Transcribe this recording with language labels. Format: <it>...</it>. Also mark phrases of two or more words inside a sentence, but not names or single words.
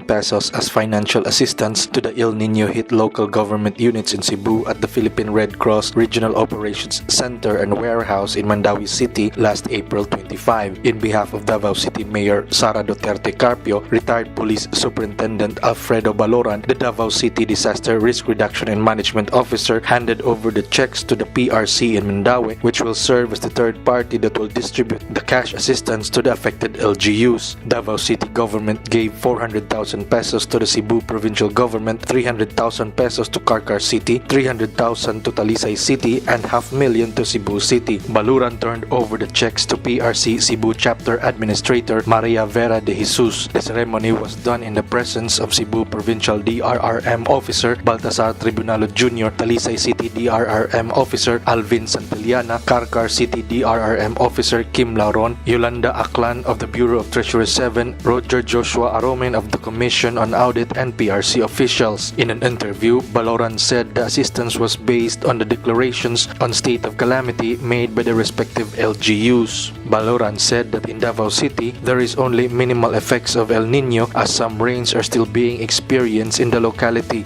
<en>pesos as financial assistance to the El Nino hit local government units in Cebu at the Philippine Red Cross Regional Operations Center and Warehouse in Mandaue City last April 25. In behalf of Davao City Mayor Sara Duterte Carpio, retired Police Superintendent Alfredo Baloran, the Davao City Disaster Risk Reduction and Management Officer, handed over the checks to the PRC in Mandaue, which will serve as the third party that will distribute the cash assistance to the affected LGUs. Davao City government gave 400,000 pesos to the Cebu Provincial Government, 300,000 pesos to Carcar City, 300,000 to Talisay City, and 500,000 to Cebu City. Baluran turned over the checks to PRC Cebu Chapter Administrator Maria Vera de Jesus. The ceremony was done in the presence of Cebu Provincial DRRM Officer Baltasar Tribunalo Jr., Talisay City DRRM Officer Alvin Santillana, Carcar City DRRM Officer Kim Lauron, Yolanda Aklan of the Bureau of Treasury 7, Roger Joshua Aromen of the Commission on Audit, and PRC officials. In an interview, Baloran said the assistance was based on the declarations on state of calamity made by the respective LGUs. Baloran said that in Davao City, there is only minimal effects of El Nino as some rains are still being experienced in the locality.</en>